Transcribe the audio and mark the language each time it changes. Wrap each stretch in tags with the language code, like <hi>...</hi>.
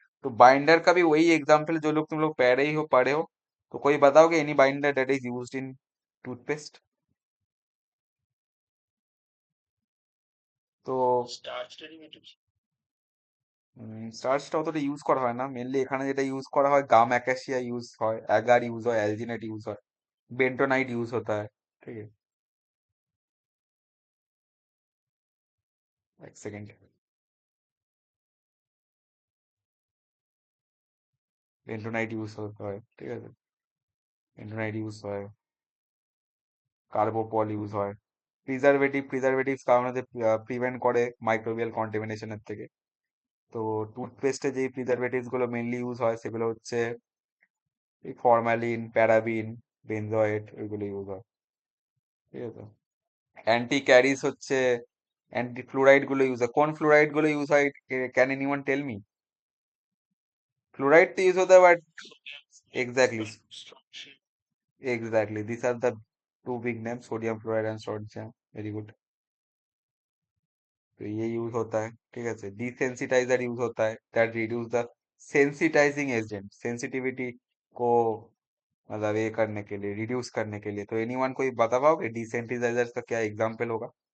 <hi>तो बाइंडर का भी वही एग्जांपल जो लोग तुम लोग पढ़े हो। तो कोई बताओगे</hi> <en>Any binder that is used in toothpaste?</en> <bn>তো স্টার্চটা অতটা ইউজ করা হয় না, মেনলি এখানে যেটা ইউজ করা হয় গাম অ্যাকাশিয়া ইউজ হয়, অ্যাগার ইউজ হয়, অ্যালজিনেট ইউজ হয়,</bn> <hi>बेंटोनाइट यूज होता है। ठीक है। एक सेकेंड। बेंटोनाइट यूज होता है, ठीक है।</hi> <bn>बेंटोनाइट यूज হয়, কার্বোপল ইউজ হয়। প্রিজারভেটিভস কারণে প্রিভেন্ট করে মাইক্রোবিয়াল কন্টামিনেশনের থেকে। তো টুথপেস্টে যেই প্রিজারভেটিভস গুলো মেনলি ইউজ হয় সেগুলো হচ্ছে ফরমালিন, প্যারাবিন, বেনজয়েট, ওইগুলো ইউজ হয়। ঠিক আছে। অ্যান্টি ক্যারিস হচ্ছে অ্যান্টি ফ্লুরাইড গুলো ইউজ হয়। কোন ফ্লুরাইড গুলো ইউজ হয়?</bn> <en>Can anyone tell me?</en> <bn>Fluoride তো ইউজ হতে হয়, but exactly</bn> <en>Exactly these are the two big names, sodium fluoride and sodium.</en> <hi>Very good. तो ये यूज होता है। ठीक है। डिसेंसिटाइजर यूज होता है,</hi> <en>that reduce the sensitising agent,</en> <hi>sensitivity को मतलब ये करने के लिए, रिड्यूस करने के लिए। तो एनीवन कोई बता पाओगे डिसेंसिटाइजर का क्या एग्जांपल होगा?</hi>